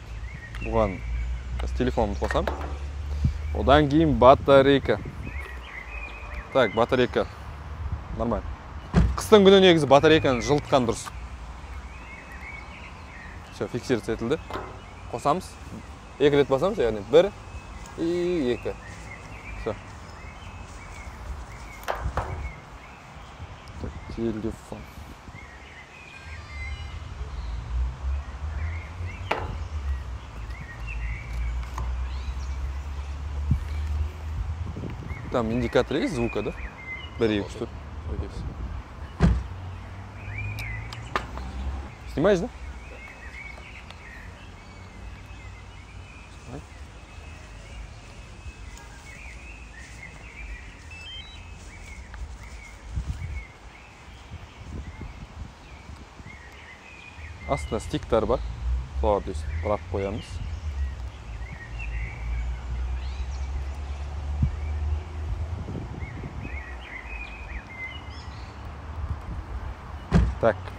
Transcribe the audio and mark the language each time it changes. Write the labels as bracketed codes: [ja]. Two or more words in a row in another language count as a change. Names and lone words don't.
[kk] Бұған телефонымды қосам. Одан кейін батарейка. Так, батарейка. [ru] Нормально. [kk] Қыстың күні негізі батарейканы жылытқан дұрыс. Все, фиксироваться етілді. Қосамыз. 2 рет басамыз, яғни 1 и 2. [ru] Все. Так, телефон. Там индикатор есть звука, да? 1, 2, 3. Снимаешь, да? Снимай. [kk] Астында стиктер бар. Соларды бұрап қоямыз. Так.